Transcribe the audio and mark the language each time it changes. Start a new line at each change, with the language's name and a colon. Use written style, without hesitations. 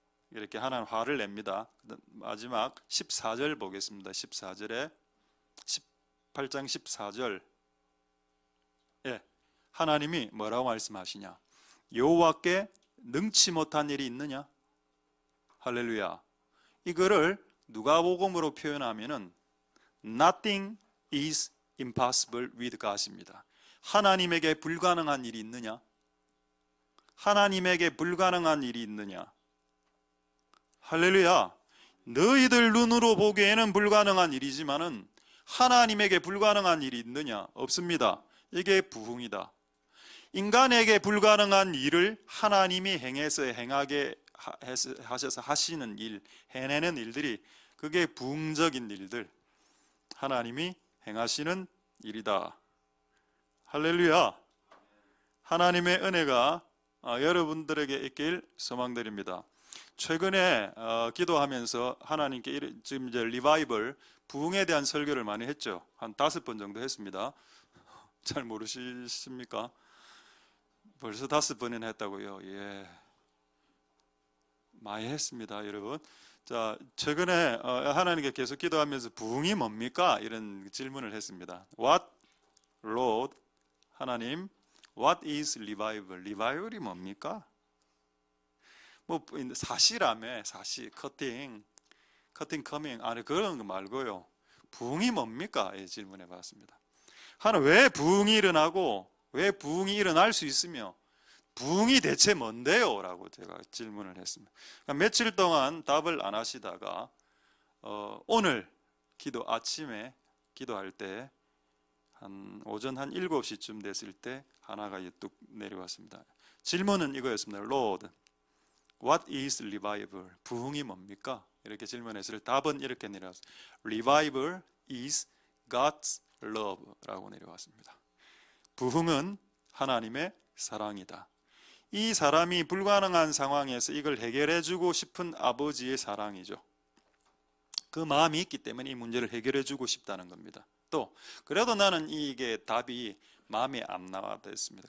Korean: 이렇게 하나님 화를 냅니다. 마지막 14절 보겠습니다. 14절에 18장 14절, 예, 하나님이 뭐라고 말씀하시냐? 여호와께 능치 못한 일이 있느냐? 할렐루야. 이거를 누가복음으로 표현하면은
English: Nothing is impossible with God
Korean: 입니다. 하나님에게 불가능한 일이 있느냐? 하나님에게 불가능한 일이 있느냐? 할렐루야. 너희들 눈으로 보기에는 불가능한 일이지만은 하나님에게 불가능한 일이 있느냐? 없습니다. 이게 부흥이다. 인간에게 불가능한 일을 하나님이 행하게 하셔서 하시는 일, 해내는 일들이, 그게 부흥적인 일들, 하나님이 행하시는 일이다. 할렐루야. 하나님의 은혜가 여러분들에게 있길 소망드립니다. 최근에 기도하면서 하나님께 지금 이제 리바이벌 부흥에 대한 설교를 많이 했죠. 한 5번 정도 했습니다. 잘 모르십니까? 벌써 5번이나 했다고요. 예, 많이 했습니다, 여러분. 자, 최근에 하나님께 계속 기도하면서 부흥이 뭡니까? 이런 질문을 했습니다.
English: What, Lord, 하나님, What is revival?
Korean: 리바이벌이 뭡니까? 뭐 사시라며, 사시, 커팅 커밍, 아니 그런 거 말고요. 부흥이 뭡니까? 예, 질문해 봤습니다. 하나님, 왜 부흥이 일어나고 왜 부흥이 일어날 수 있으며 부흥이 대체 뭔데요? 라고 제가 질문을 했습니다. 그러니까 며칠 동안 답을 안 하시다가 오늘 아침에 기도할 때 한 오전 한 7시쯤 됐을 때 하나가 뚝 내려왔습니다. 질문은 이거였습니다.
English: Lord, what is revival?
Korean: 부흥이 뭡니까? 이렇게 질문했을 때 답은 이렇게 내려왔습니다.
English: Revival is God's love
Korean: 라고 내려왔습니다. 부흥은 하나님의 사랑이다. 이 사람이 불가능한 상황에서 이걸 해결해 주고 싶은 아버지의 사랑이죠. 그 마음이 있기 때문에 이 문제를 해결해 주고 싶다는 겁니다. 또 그래도 나는 이게 답이 마음에 안 나왔습니다.